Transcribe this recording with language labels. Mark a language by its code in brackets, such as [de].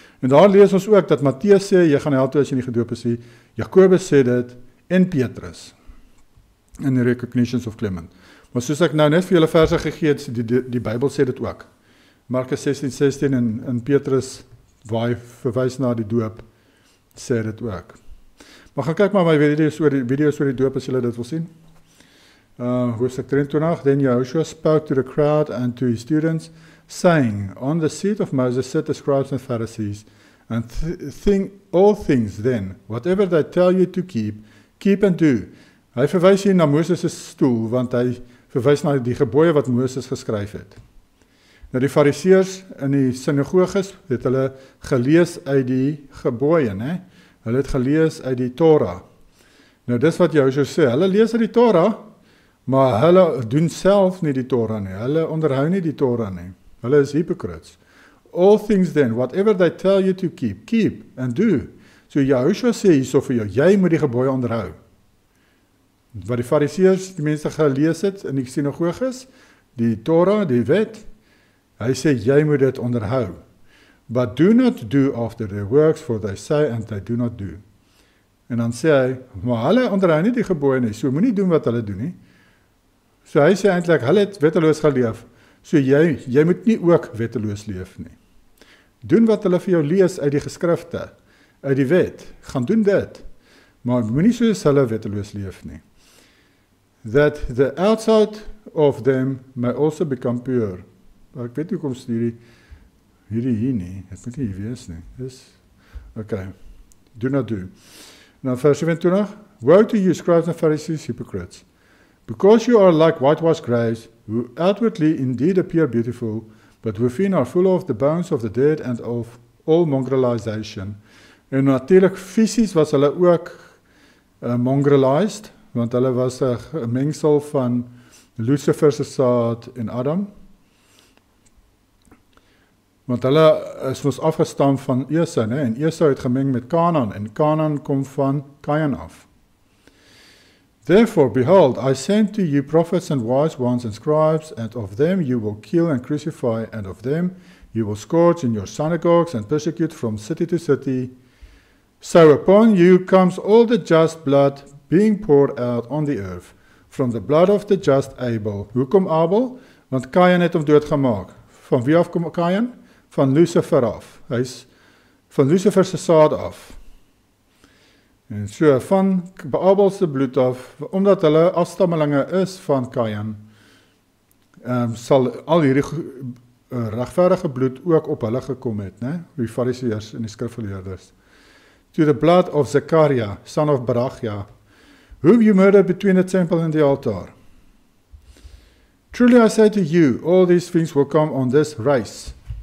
[af] En daar lees ons ook, dat Matteus sê, jy gaan hel toe as jy nie gedoop is nie, Jakobus sê dit, en Petrus, in die Recognitions of Clement. Maar soos ek nou net vir julle verse gegee het, die Bybel sê dit ook. Markus 16:16 en Petrus, waar hy verwys na die doop, sê dit ook. Maar gaan kyk maar my video's oor die doop, as julle dit wil sien. Hoofstuk 23, [en] Then Joshua spoke to the crowd and to his students, saying, on the seat of Moses sit the scribes and Pharisees, and all things then, whatever they tell you to keep and do. [af] Hy verwys hier na Moses' stoel, want hy verwys na die gebooie wat Moses geskryf het. Nou die Fariseërs in die sinagoges het hulle gelees uit die gebooie, né? Hulle het gelees uit die Torah. Nou dis wat Joshua sê, hulle lees uit die Torah, maar hulle doen self nie die Torah nie, hulle onderhou nie die Torah nie, hulle is hypocrites. [en] All things then, whatever they tell you to keep and do. [af] So Joshua sê hierso vir jou, jy moet die gebooie onderhou. Wat die Fariseërs, die mense gelees het in die sinagoges, die Torah, die wet, hy sê jy moet dit onderhou. [en] But do not do after their works, for they say and they do not do. [af] En dan sê hy, maar hulle onderhou nie die gebooie nie, so moenie doen wat hulle doen nie. So hy sê eintlik, hulle het wetteloos geleef, so jy moet nie ook wetteloos leef nie. Doen wat hulle vir jou lees uit die geskrifte, uit die wet, gaan doen dit, maar moenie soos hulle wetteloos leef nie. [en] That the outside of them may also become pure. [af] Ek weet nie hoe kom hierdie hier nie, het moet nie hier wees nie, okay, [en] do not do. Now verse 27, woe to you scribes and Pharisees, hypocrites, because you are like whitewashed graves, who outwardly indeed appear beautiful, but within are full of the bones of the dead and of all mongrelization. [af] En natuurlijk fisies was hulle ook mongrelized, want hulle was 'n mengsel van Lucifer se saad en Adam. Want hulle is ons afgestam van Esau, né? En Esau het gemeng met Canaan, en Canaan kom van Kain af. [en] Therefore, behold, I send to you prophets and wise ones and scribes, and of them you will kill and crucify, and of them you will scourge in your synagogues and persecute from city to city. So upon you comes all the just blood being poured out on the earth, from the blood of the just Abel. [af] Hoekom Abel? Want Kain het hom doodgemaak. Van wie af kom Kain? Van Lucifer af. Hy is van Lucifer se saad af. En so van Abel se bloed af, omdat hulle afstammelinge is van Kain, sal al hierdie regverdige bloed ook op hulle gekom het, né? Die Fariseërs en die skrifgeleerdes. [en] To the blood of Zechariah, son of Barachia, whom you murdered between the temple and the altar. Truly I say to you, all these things will come on this race.